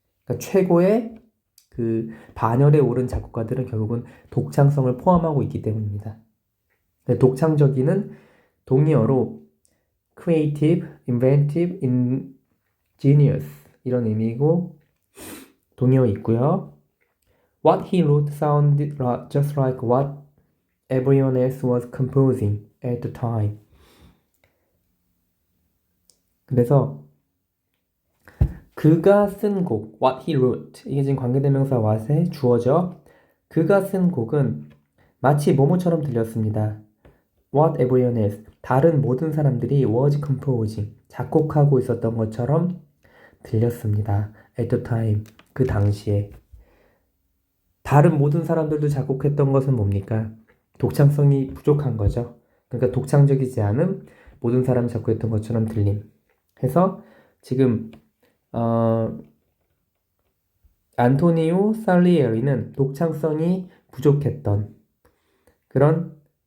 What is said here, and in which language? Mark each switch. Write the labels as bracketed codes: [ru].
[ko] 그러니까 최고의 그 반열에 오른 작곡가들은 결국은 독창성을 포함하고 있기 때문입니다. 독창적이는 동의어로 creative, inventive, ingenious 이런 의미고 동의어 있고요. [en] What he wrote sounded just like what everyone else was composing at the time. [ko] 그래서 그가 쓴 곡, [en] what he wrote, [ko] 이게 지금 관계대명사 what에 주어져. 그가 쓴 곡은 마치 뭐뭐처럼 들렸습니다. [en] What everyone else, [ko] 다른 모든 사람들이 [en] was composing, [ko] 작곡하고 있었던 것처럼 들렸습니다. [en] At the time, [ko] 그 당시에. 다른 모든 사람들도 작곡했던 것은 뭡니까? 독창성이 부족한 거죠. 그러니까 독창적이지 않은 모든 사람이 작곡했던 것처럼 들림. 해서 지금 안토니오 살리에리는 독창성이 부족했던 그런